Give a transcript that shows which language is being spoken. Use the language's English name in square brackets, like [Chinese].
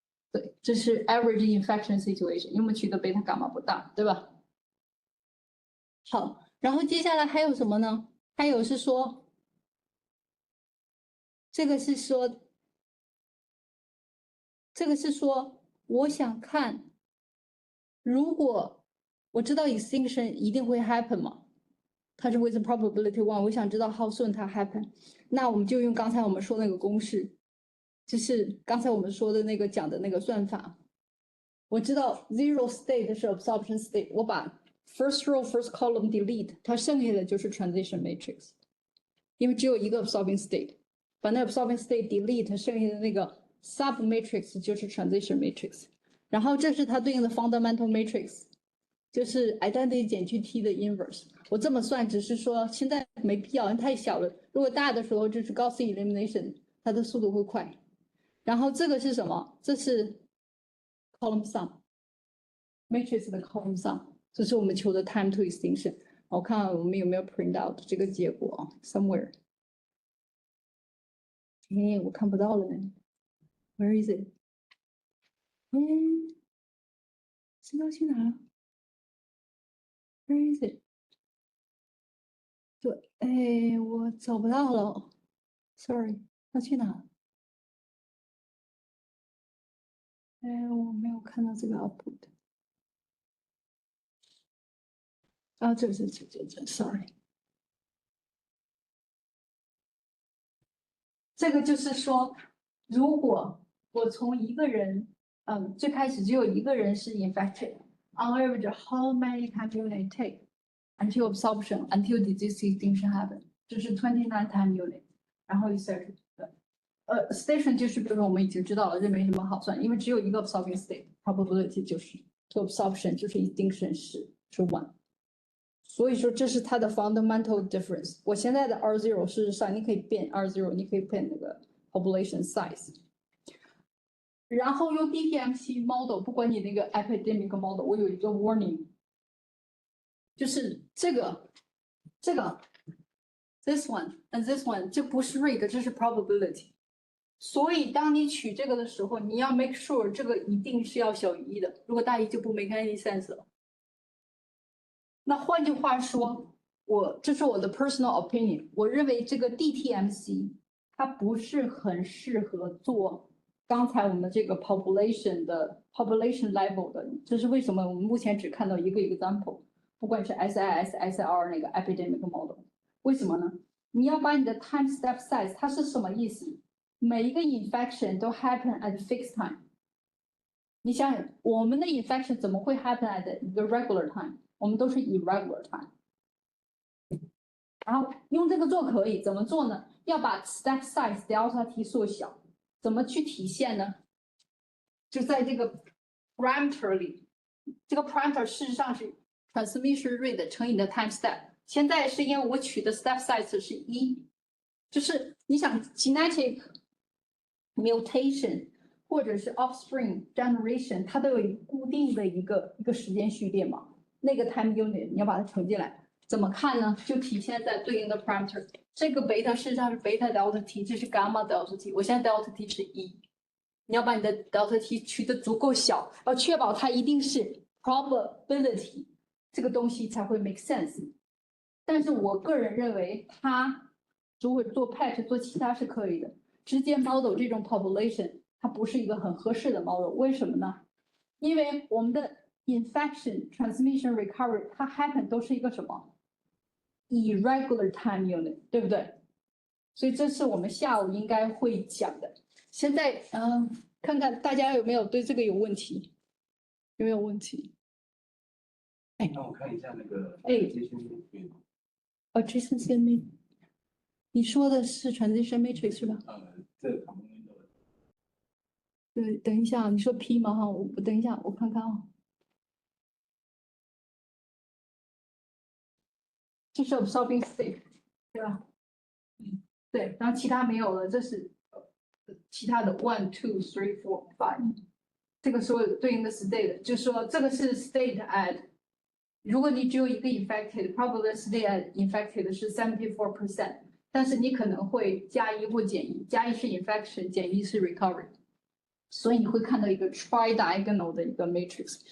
[Chinese] 对，这是 average infection situation， 因为我们取的贝塔伽马不大，对吧？好，然后接下来还有什么呢？还有是说，这个是说，我想看，如果我知道 extinction 一定会 happen 嘛，它是 with probability 1，我想知道 how soon 它 happen。那我们就用刚才我们说那个公式，就是刚才我们说的那个讲的那个算法。我知道 zero state 是 absorption state， 我把 first row first column delete， 它剩下的就是 transition matrix， 因为只有一个 absorbing state， 把那 absorbing state delete， 剩下的那个 sub matrix 就是 transition matrix。然后这是它对应的 fundamental matrix， 就是 identity 减去 t 的 inverse。我这么算只是说现在没必要，因为太小了。如果大的时候，就是 Gaussian elimination， 它的速度会快。然后这个是什么？这是 column sum matrix 的 column sum， 这是我们求的 time to extinction。我看我们有没有 print out 这个结果 somewhere。哎，我看不到了呢。 [English] Where is it？ [Chinese] 知道去哪了 ？ [English] Where is it？ [Chinese] 对，哎，我找不到了 ，sorry， 它去哪？哎，我没有看到这个 output。啊，这，sorry。这个就是说，如果我从一个人，最开始只有一个人是 [English] infected，on average how many time unit take until absorption until disease extinction happen， 就是 29 time unit， 然后 etc。 [Chinese] station 就是比如说我们已经知道了，这没什么好算，因为只有一个 absorbing state，probability 就是to absorption 就是 extinction 是 1。所以说这是它的 fundamental difference。我现在的 R0 事实上你可以变 R0， 你可以变那个 population size。然后用 DTMC model， 不管你那个 epidemic model， 我有一个 warning， 就是这个 [English] this one and this one， [Chinese] 这不是 rate， 这是 probability。所以当你取这个的时候，你要 make sure 这个一定是要小于1的，如果大于就不 make any sense 了。那换句话说，这是我的 personal opinion， 我认为这个 DTMC 它不是很适合做刚才我们这个 population level 的，这是为什么我们目前只看到一个 example， 不管是 SIR 那个 epidemic model， 为什么呢？你要把你的 time step size， 它是什么意思？每一个 infection 都 happen at fixed time。你想想，我们的 infection 怎么会 happen at 一个 regular time？我们都是 irregular time。然后用这个做可以，怎么做呢？要把 step size delta t 缩小，怎么去体现呢？就在这个 parameter 里，这个 parameter 事实上是 transmission rate 乘以你的 time step。现在是因为我取的 step size 是1，就是你想 genetic mutation 或者是 offspring generation， 它都有一个固定的一个时间序列嘛，那个 time unit 你要把它乘进来。怎么看呢？就体现在对应的 parameter。这个 beta 事实上是 beta delta t， 这是 gamma delta t。我现在 delta t 是1，你要把你的 delta t 取得足够小，要确保它一定是 probability， 这个东西才会 make sense。但是我个人认为，它如果做 patch 做其他是可以的，直接 model 这种 population， 它不是一个很合适的 model。为什么呢？因为我们的 infection transmission recovery 它 happen 都是一个什么？ irregular time unit， 对不对？所以这是我们下午应该会讲的。现在看看大家有没有对这个有问题？有没有问题？那我看一下那个 transition matrix，你说的是 transition matrix 是吧？这个 component 对，等一下，你说 P 吗？哈，我等一下，我看看啊。这是 absorbing state， 对吧？对，然后其他没有了，这是其他的 1 2 3 4 5， 这个所有对应的 state， 就是说这个是 state at， 如果你只有一个 infected，probably state at infected 是 74%， 但是你可能会加1或减1，加1是 infection， 减1是 recovery， 所以你会看到一个 tri-diagonal 的一个 matrix。